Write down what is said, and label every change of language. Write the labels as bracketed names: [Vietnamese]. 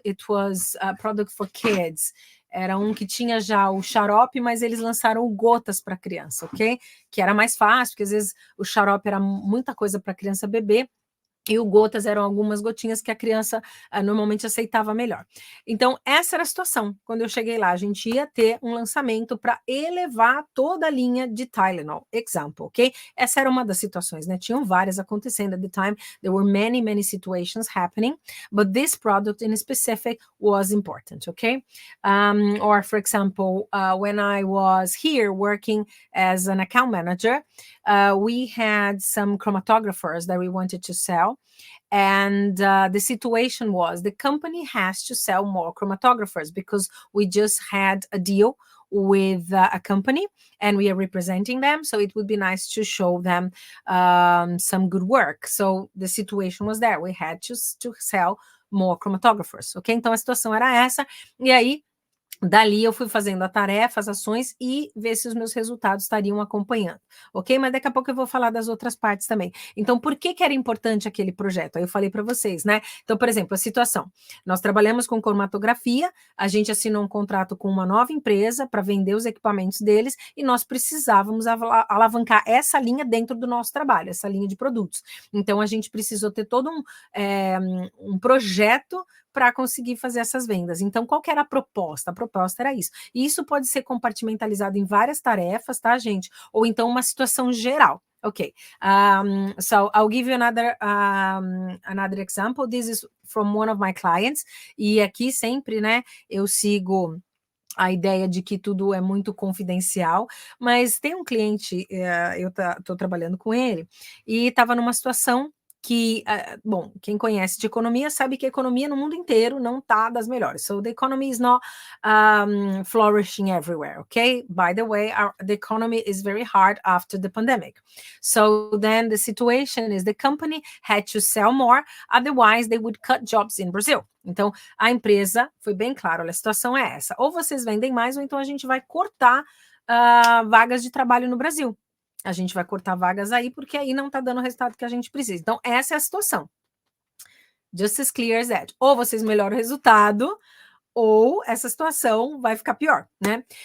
[English] It was a product for kids. [Portuguese] Era que tinha já o xarope, mas eles lançaram gotas para criança, ok? Que era mais fácil, porque às vezes o xarope era muita coisa para criança beber, e o gotas eram algumas gotinhas que a criança normalmente aceitava melhor. Então, essa era a situação. Quando eu cheguei lá, a gente ia ter um lançamento para elevar toda a linha de Tylenol, example, ok? Essa era uma das situações, né? Tinham várias acontecendo [English] at the time. There were many situations happening, but this product in specific was important, okay? Or, for example, when I was here working as an account manager, we had some chromatographers that we wanted to sell. And the situation was, the company has to sell more chromatographers because we just had a deal with a company and we are representing them. So it would be nice to show them some good work. So the situation was there. We had to sell more chromatographers. Ok? [Portuguese] Então a situação era essa. E aí, dali eu fui fazendo a tarefa, as ações e ver se os meus resultados estariam acompanhando, ok? Mas daqui a pouco eu vou falar das outras partes também. Então, por que era importante aquele projeto? Aí eu falei para vocês, né? Então, por exemplo, a situação. Nós trabalhamos com cromatografia, a gente assinou um contrato com uma nova empresa para vender os equipamentos deles e nós precisávamos alavancar essa linha dentro do nosso trabalho, essa linha de produtos. Então, a gente precisou ter todo um projeto para conseguir fazer essas vendas. Então, qual que era a proposta? A proposta era isso. E isso pode ser compartimentalizado em várias tarefas, tá, gente? Ou então uma situação geral. [English] Okay, so I'll give you another example. This is from one of my clients. [Portuguese] E aqui sempre, né, eu sigo a ideia de que tudo é muito confidencial, mas tem um cliente, eu estou trabalhando com ele, e estava numa situação que, bom, quem conhece de economia sabe que a economia no mundo inteiro não está das melhores. [English] So the economy is not flourishing everywhere, okay? By the way, the economy is very hard after the pandemic. So then the situation is the company had to sell more, otherwise they would cut jobs in Brazil. [Portuguese] Então, a empresa foi bem clara, olha, a situação é essa. Ou vocês vendem mais, ou então a gente vai cortar vagas de trabalho no Brasil. A gente vai cortar vagas aí, porque aí não está dando o resultado que a gente precisa. Então, essa é a situação. [English] Just as clear as that. [Portuguese] Ou vocês melhoram o resultado, ou essa situação vai ficar pior, né?